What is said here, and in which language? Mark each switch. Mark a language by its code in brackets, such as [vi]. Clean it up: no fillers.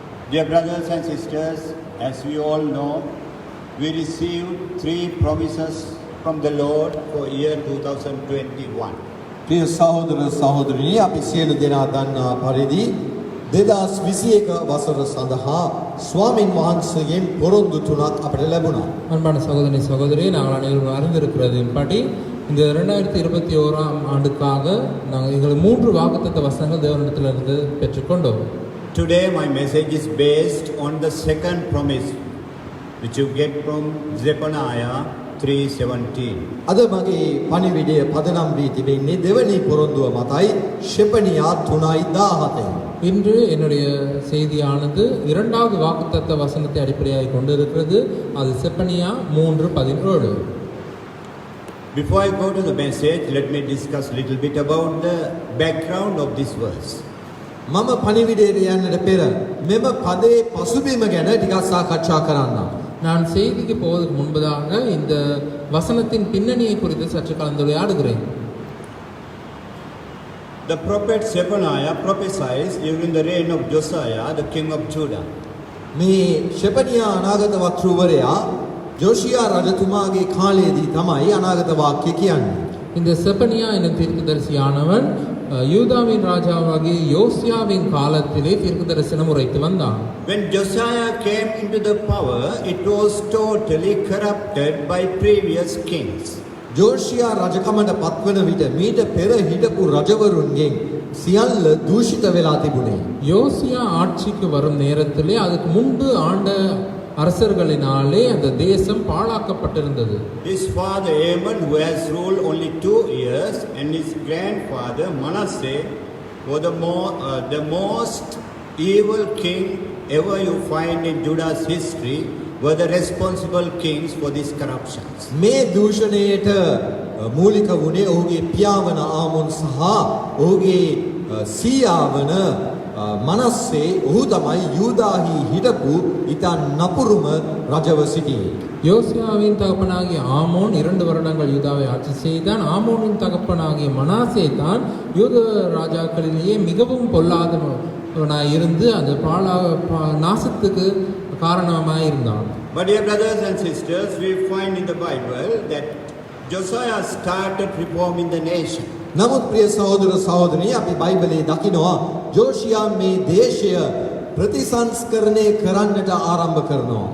[en] Dear brothers and sisters, as we all know, we received 3 promises from the Lord for year 2021. [si] ප්‍රිය සහෝදර සහෝදරිනි අපි සියලු දෙනා දන්නා පරිදි 2021 වසර සඳහා ස්වාමින් වහන්සේගෙන් පොරොන්දු තුනක් අපට ලැබුණා. [ta] அன்பான சகோதரி சகோதரி நாங்கள் அனைவரும் அறிந்திருக்கிறதின்படி இந்த 2021ஆம் ஆண்டுக்காக நாங்கள் எங்கள் 3 வாக்குத்தத்த வசனங்கள் தேவனிடத்திலிருந்து பெற்றுக்கொண்டோம். [en] Today my message is based on the second promise which you get from Zephaniah 3:17. [si] අද මගේ පණිවිඩය පදනම් වී තිබෙන්නේ දෙවැනි පොරොන්දුව මතයි ஷெபனியா 3:17. [ta] இன்று என்னுடைய செய்தியானது இரண்டாவது வாக்குத்தத்த வசனத்தை அடிப்படையாக கொண்டிருக்கிறது. அது Zephaniah 3:17. [en] Before I go to the message, let me discuss a little bit about the background of this verse. [si] මම පණිවිඩයට යන්නට පෙර මෙම පදයේ පසුබිම ගැන ටිකක් සාකච්ඡා කරන්නම්. [ta] நான் செய்திக்கு போவதற்கு முன்பதாக இந்த வசனத்தின் பின்னணியை குறித்து சற்று கலந்துரையாடுகிறேன். [en] The prophet Zephaniah prophesies during the reign of Josiah, the king of Judah. [si] මේ ෂෙපනියා අනාගත වක්තෘවරයා ජෝෂියා රජතුමාගේ කාලයේදී තමයි අනාගත වාක්‍ය කියන්නේ. [ta] இந்த செப்பனியா என்னும் தீர்க்கதரிசியானவன் யூதாவின் ராஜாவாகிய யோசியாவின் காலத்திலே தீர்க்கதரிசனம் உரைத்து வந்தான். [en] When Josiah came into the power, it was totally corrupted by previous kings. [si] ජෝෂියා රජකමට පත්වන විට මීට පෙර හිටපු රජවරුන්ගෙන් සියල්ල දූෂිත වෙලා තිබුණේ. [ta] யோசியா ஆட்சிக்கு வரும் நேரத்திலே அதுக்கு முன்பு ஆண்ட அரசர்களினாலே அந்த தேசம் பாழாக்கப்பட்டிருந்தது. [en] His father Amon, who has ruled only 2 years, and his grandfather Manasseh was the most evil king ever you find in Judah's history, were the responsible kings for these corruptions. [si] මේ දූෂණයට මූලික වුණේ ඔහුගේ පියාවන ආමොන් සහ ඔහුගේ සීයාවන මනස්සේ. ඔහු තමයි යූදාහි හිටපු ඉතා නපුරුම රජව සිටියේ. [ta] யோசியாவின் தகப்பனாகிய ஆமோன் 2 வருடங்கள் யூதாவை ஆட்சி செய்தான். ஆமோனின் தகப்பனாகிய மனாசே தான் யூத ராஜாக்களிலேயே மிகவும் பொல்லாதவனாய் இருந்து அந்த நாசத்துக்கு காரணமாய் இருந்தான். [en] But dear brothers and sisters, we find in the Bible that Josiah started reforming the nation. [si] නමුත් ප්‍රිය සහෝදර සහෝදරනි අපි බයිබලයේ දකිනවා ජෝෂියා මේ දේශය பிரதிசංஸ்கரணை කරන්නට ආරම්භ කරනවා.